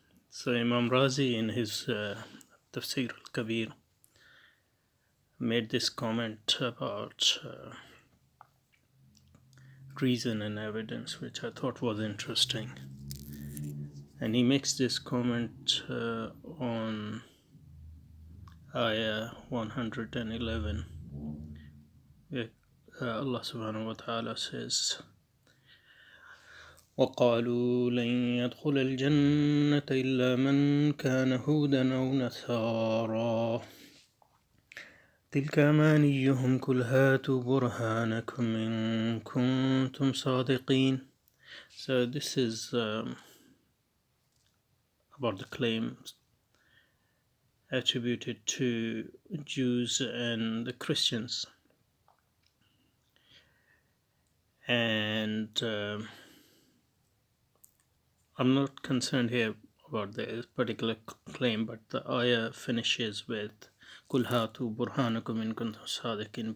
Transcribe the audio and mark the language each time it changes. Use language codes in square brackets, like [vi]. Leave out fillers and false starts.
[en] So Imam Razi in his Tafsir al-Kabir made this comment about reason and evidence, which I thought was interesting. And he makes this comment on Ayah 111, where Allah subhanahu wa ta'ala says, [ar] وقالوا لن يدخل الجنة إلا من كان هودا أو نصارى تلك أمانيهم قل هاتوا برهانكم إن كنتم صادقين. [en] So this is about the claims attributed to Jews and the Christians. And I'm not concerned here about this particular claim, but the ayah finishes with [ar] Kul hatu burhanakum in kuntum sadiqin.